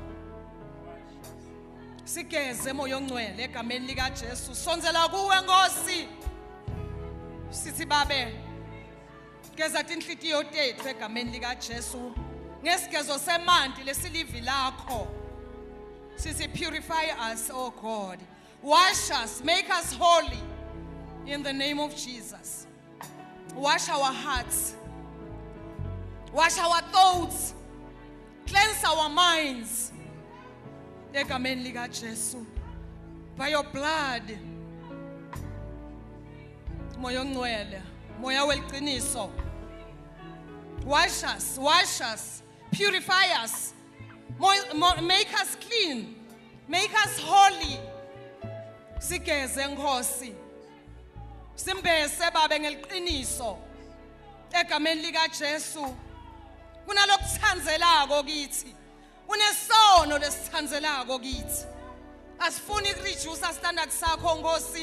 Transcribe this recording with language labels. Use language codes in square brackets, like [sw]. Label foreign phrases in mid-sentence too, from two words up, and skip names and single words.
[ss] Sigeze moya ongcwele egameni lika Jesu. Sonzela kuwe Nkosi. Sithi babe geza tinhlitiyo tethu egameni lika Jesu. Ngesigezo semanti lesilivi lakho. [en] Sithi purify us, oh God. Wash us, make us holy in the name of Jesus. Wash our hearts. Wash our thoughts. Cleanse our minds. [ss] Egameni lika Jesu. [en] By your blood. [ss] Moya ongcwele, moya weqiniso. [en] Wash us, purify us. Make us clean. Make us holy. [ss] Sigeze Nkosi. Simbese baba ngeliqiniso. Egameni lika Jesu. Kunalokuthanzelako kithi. Kunesono lesithanzelako kithi. Asifuni ukureduce standards sakho Nkosi.